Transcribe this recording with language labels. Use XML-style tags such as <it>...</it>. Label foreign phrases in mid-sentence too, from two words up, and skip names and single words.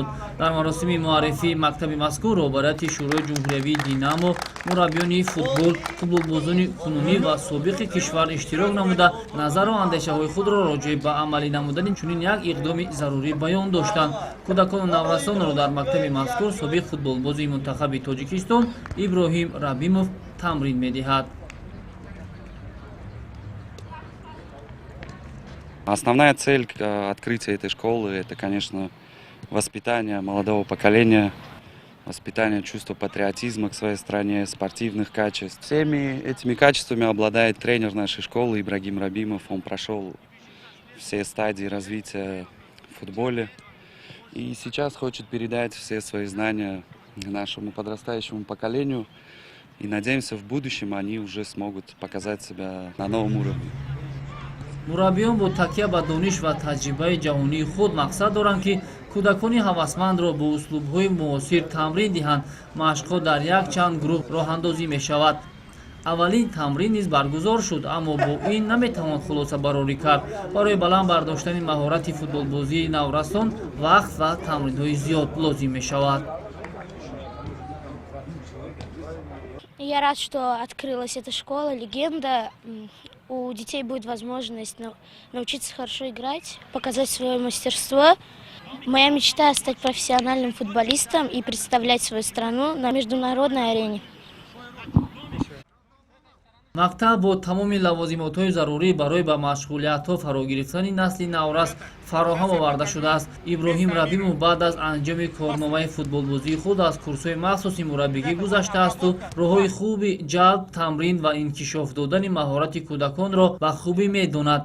<tg>Дар маросими муаррифии мактаби мазкур роҳбарияти Шӯрои ҷумҳуриявии Динамо, мураббиёни футбол, футболбозони кунунӣ ва собиқи кишвар иштирок намуда, назару андешаҳои худро роҷеъ ба амалӣ намудани чунин як иқдоми зарурӣ баён доштанд. Кӯдакону наврасонро дар мактаби мазкур собиқ футболбози мунтахаби Тоҷикистон Иброҳим Рабимов тамрин медиҳад.</tg> <ru>Основная цель открытия этой школы – это, конечно, воспитание молодого поколения, воспитание чувства патриотизма к своей стране, спортивных качеств. Всеми этими качествами обладает тренер нашей школы Ибрагим Рабимов. Он прошел все стадии развития в футболе и сейчас хочет передать все свои знания нашему подрастающему поколению. И надеемся, в будущем они уже смогут показать себя на новом уровне.</ru> <tg>мураббиён бо такя ба дониш ва таҷрибаи ҷаҳонии худ мақсад доранд ки кӯдакони ҳавасмандро бо услубҳои муосир тамрин диҳанд. Машқҳо дар якчанд гурӯҳ роҳандозӣ мешавад. аввалин тамрин низ баргузор шуд, аммо бо ин наметавон хулосабарорӣ кард. барои баланд бардоштани маҳорати футболбозии наврасон вақт ва тамринҳои зиёд лозим мешавад.</tg> <ru>Я рад, что открылась эта школа «Легенда». У детей будет возможность научиться хорошо играть, показать свое мастерство. Моя мечта – стать профессиональным футболистом и представлять свою страну на международной арене.</ru> <tg>мактаб бо тамоми лавозимотҳои зарурӣ барои ба машғулиятҳо фаро гирифтани насли наврас фароҳам оварда шудааст. Иброҳим Рабимов баъд аз анҷоми корномаи футболбозии худ аз курсҳои махсуси мураббигӣ гузаштаасту роҳҳои хуби ҷалб, тамрин ва инкишоф додани маҳорати кӯдаконро ба хубӣ медонад.</tg>